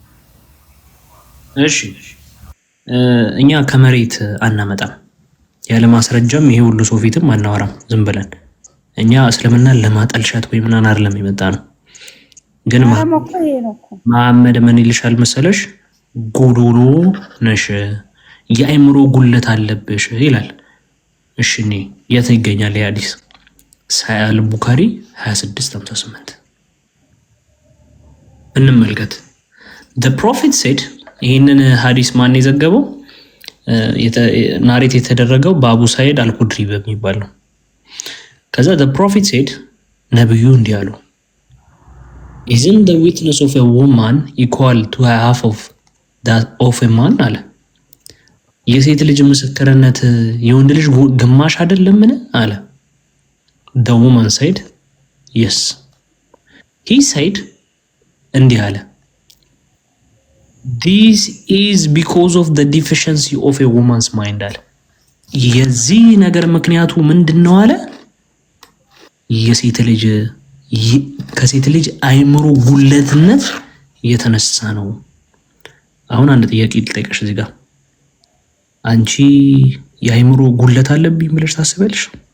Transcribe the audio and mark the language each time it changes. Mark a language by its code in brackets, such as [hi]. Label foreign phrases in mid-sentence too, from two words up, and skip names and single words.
[am] እሺ እኛ ከመሬት አናመጣም ያለ ማስረጃም ይሄ ሁሉ ሰው ፊትም አናወራም። ዝም ብለን እኛ እስልምናን ለማጠልሸት ወይ ምናን አይደለም የመጣ ነው። ግን መሐመድ ምን ይልሻል መሰለሽ? ጎዶሎ ነሽ፣ የአእምሮ ጉለት አለብሽ ይላል። እሺ እኔ የት ይገኛል የሐዲስ? ሳሂህ ቡኻሪ 2658 እንመልከት። [en] the prophet said [am] ይህንን ሐዲስ ማን የዘገበው? ናሬት የተደረገው በአቡ ሳይድ አልኩድሪ በሚባል ነው። ከዛ [en] the prophet said [am] ነብዩ እንዲህ አሉ [en] isn't the witness of a woman equal to half of that of a man [am] አለ። የሴት ልጅ ምስክርነት የወንድ ልጅ ግማሽ አይደለምን አለ። [en] the woman said yes. he said [am] እንዲህ አለ [en] this is because of the deficiency of a woman's mind [am] አለ። የዚህ ነገር ምክንያቱ ምንድነው አለ? ከሴት ልጅ አእምሮ ጉለትነት የተነሳ ነው። አሁን አንድ ጥያቄ ልጠይቅሽ እዚህ ጋር አንቺ የአእምሮ ጉለት አለብኝ ብለሽ ታስቢያለሽ?